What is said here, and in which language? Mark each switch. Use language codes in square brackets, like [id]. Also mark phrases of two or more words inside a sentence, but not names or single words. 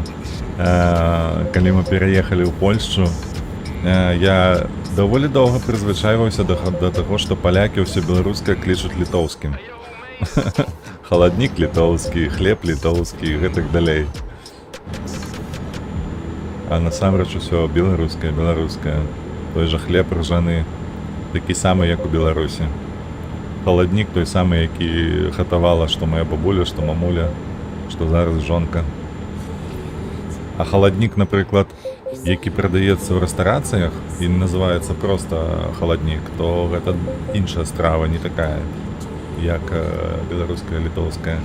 [uk] Коли ми переїхали в Польщу, я доволі довго призвичаювався до того, що поляки все білоруське кличуть литовським. Холодник литовський, хліб литовський і так далі. [be] А насамрэч усё беларускае. Той жа хлеб ржаны, такі самы, як у Беларусі. Холодник той самы, які гатавала што моя бабуля, што мамуля, што зараз жонка. А холодник, напрыклад, які прадаецца ў рэстарацыях і называецца проста холодник, то гэта іншая страва, не такая, як беларуская, літоўская.